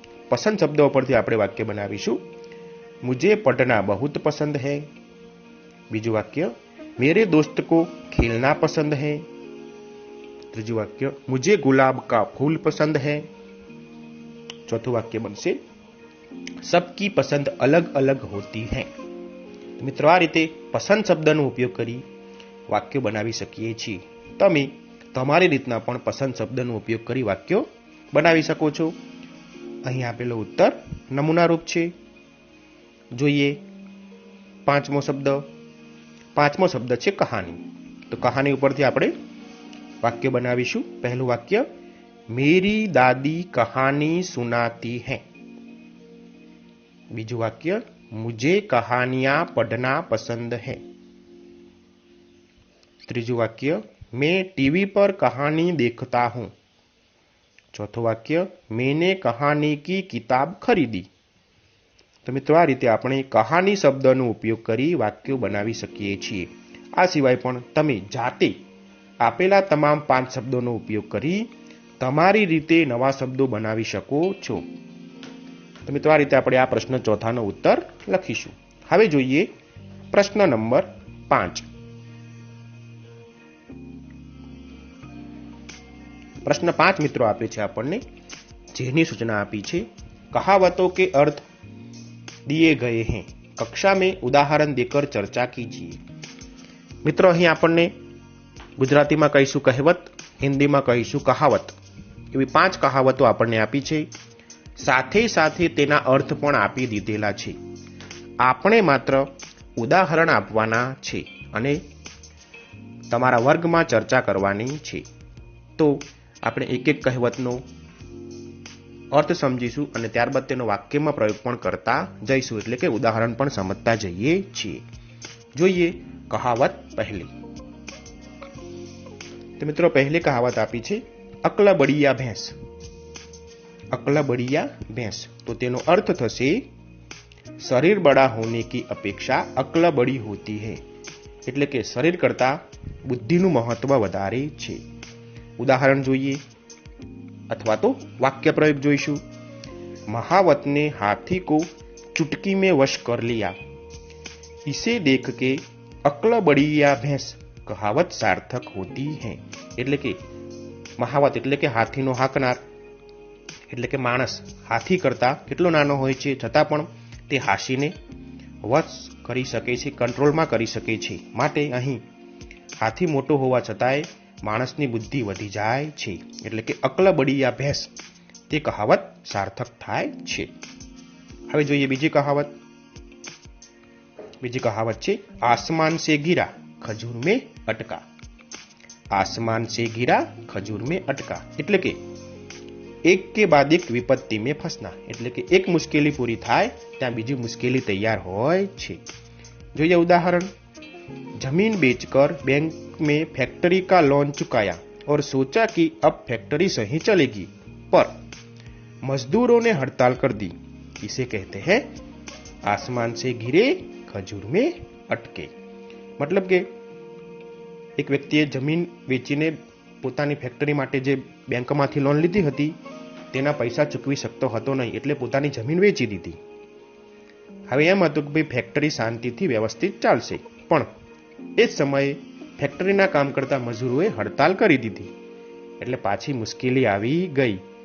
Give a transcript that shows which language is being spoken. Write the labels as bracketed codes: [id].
[gu] પસંદ શબ્દ ઉપરથી આપણે વાક્ય બનાવીશું. [hi] मुझे पढ़ना बहुत पसंद है. [gu] બીજું વાક્ય, [hi] मेरे दोस्त को खेलना पसंद है. [gu] ત્રીજું વાક્ય, [hi] मुझे गुलाब का फूल पसंद है. [gu] ચોથું વાક્ય બનશે, [hi] सबकी पसंद अलग अलग होती है. [gu] મિત્રો આ રીતે પસંદ શબ્દનો ઉપયોગ કરી વાક્યો બનાવી શકીએ છીએ. તમે તમારી રીતના પણ પસંદ શબ્દનો ઉપયોગ કરી વાક્યો બનાવી શકો છો. અહીં આપેલો ઉત્તર નમૂના રૂપ છે. જોઈએ પાંચમો શબ્દ છે કહાની. તો કહાની ઉપરથી આપણે વાક્ય બનાવીશું. પહેલું વાક્ય, [hi] मेरी दादी कहानी सुनाती है. [gu] बीजू वाक्य, [hi] मुझे कहानियां पढ़ना पसंद है. [gu] त्रीजू वाक्य, [hi] मैं टीवी पर कहानी देखता हूं. [gu] चौथो वाक्य, [hi] मैंने कहानी की किताब खरीदी. [gu] तो मित्रों आ रीते આપણે કહાની શબ્દનો ઉપયોગ કરી વાક્યો બનાવી શકીએ છીએ. આ સિવાય પણ તમે જાતે આપેલા તમામ 5 શબ્દોનો ઉપયોગ કરી તમારી રીતે નવા શબ્દો બનાવી શકો છો. તો મિત્રો આ રીતે આપણે આ પ્રશ્ન ચોથાનો ઉત્તર લખીશું. હવે જોઈએ પ્રશ્ન નંબર 5. પ્રશ્ન 5 મિત્રો આપે છે આપણને, જેની સૂચના આપી છે, [hi] કહાવતों के अर्थ दिए गए हैं, कक्षा में उदाहरण देकर चर्चा कीजिए. [gu] મિત્રો અહીં આપણને ગુજરાતીમાં કહીશું કહેવત, હિન્દીમાં કહીશું કહાવત. એવી 5 કહાવતો આપણને આપી છે. સાથે સાથે તેના અર્થ પણ આપી દીધેલા છે. આપણે માત્ર ઉદાહરણ આપવાના છે અને તમારા વર્ગમાં ચર્ચા કરવાની છે. તો આપણે એક એક કહેવતનો અર્થ સમજીશું અને ત્યારબાદ તેનો વાક્યમાં પ્રયોગ પણ કરતા જઈશું, એટલે કે ઉદાહરણ પણ સમજતા જઈએ છીએ. જોઈએ કહાવત પહેલી. तो मित्रों पहले कहावत आपी छे, [hi] अकला बड़िया भैंस. अकला बड़िया भैंस, [gu] तो तेनो अर्थ थशे [hi] शरीर बड़ा होने की अपेक्षा अकल बड़ी होती है. [gu] એટલે કે શરીર કરતા બુદ્ધિનું મહત્વ વધારે છે. ઉદાહરણ જોઈએ અથવા તો વાક્ય પ્રયોગ જોઈશું. [hi] महावत ने हाथी को चुटकी में वश कर लिया, इसे देख के अकल बड़िया भैंस कहावत सार्थक होती है. [gu] એટલે કે મહાવત એટલે કે હાથીનો હાંકનાર, એટલે કે માણસ હાથી કરતા કેટલો નાનો હોય છે છતાં પણ તે હાથીને વશ કરી શકે છે, કંટ્રોલમાં કરી શકે છે. માટે અહીં હાથી મોટો હોવા છતાંય માણસની બુદ્ધિ વધી જાય છે. એટલે કે અકલ બળિયા ભેંસ તે કહાવત સાર્થક થાય છે. હવે જોઈએ બીજી કહાવત. બીજી કહાવત છે, [hi] આસમાન સે ગિરા ખજૂર में अटका. आसमान से गिरा खजूर में अटका [gu] એટલે કે [hi] એક કે બાદ એક વિપત્તિ में फंसना. [gu] એટલે કે એક મુશ્કેલી પૂરી થાય ત્યાં બીજી મુશ્કેલી તૈયાર હોય છે. જોઈએ ઉદાહરણ. [hi] जमीन बेचकर बैंक में फैक्ट्री का लोन चुकाया और सोचा कि अब फैक्ट्री सही चलेगी, पर मजदूरों ने हड़ताल कर दी. इसे कहते हैं आसमान से गिरे खजूर में अटके. [gu] मतलब કે એક વ્યક્તિએ જમીન વેચીને પોતાની ફેક્ટરી માટે જે બેંકમાંથી લોન લીધી હતી તેના પૈસા ચૂકવી શકતો હતો નહીં, એટલે પોતાની જમીન વેચી દીધી. હવે એમ હતું કે ભાઈ ફેક્ટરી શાંતિથી વ્યવસ્થિત ચાલશે, પણ એ જ સમયે ફેક્ટરીના કામ કરતા મજૂરોએ હડતાલ કરી દીધી, એટલે પાછી મુશ્કેલી આવી ગઈ.